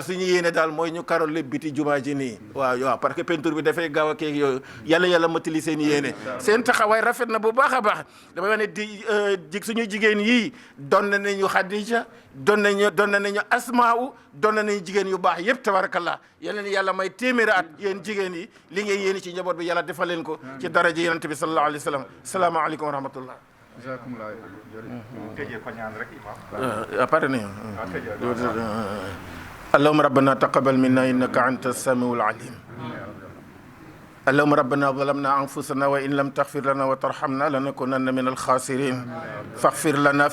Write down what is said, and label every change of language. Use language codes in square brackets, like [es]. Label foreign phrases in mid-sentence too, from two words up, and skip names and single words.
[wo] suñu yéene daal mooy ñu karol le biti jumaa ji nii waaw parce que peinture bi dafay gaaw a keeg yooyu yàlla matali seen yéene seen taxawaay rafet na bu baax a baax damay wax ne di suñu jigéen yii doon nañu Xadija doon nañu Asmaa'u doon nañu jigéen yu baax yëpp tabarakallah yàlla may téeméeri at yéen jigéen yi li ngeen yéene ci njaboot bi yàlla defal leen ko ci daraja yonent bi [ar] صلى الله عليه وسلم السلام عليكم ورحمة الله اللهم ربنا تقبل منا إنك أنت السميع العليم اللهم ربنا ظلمنا أنفسنا وإن لم تغفر لنا وترحمنا لنكونن من الخاسرين فاغفر لنا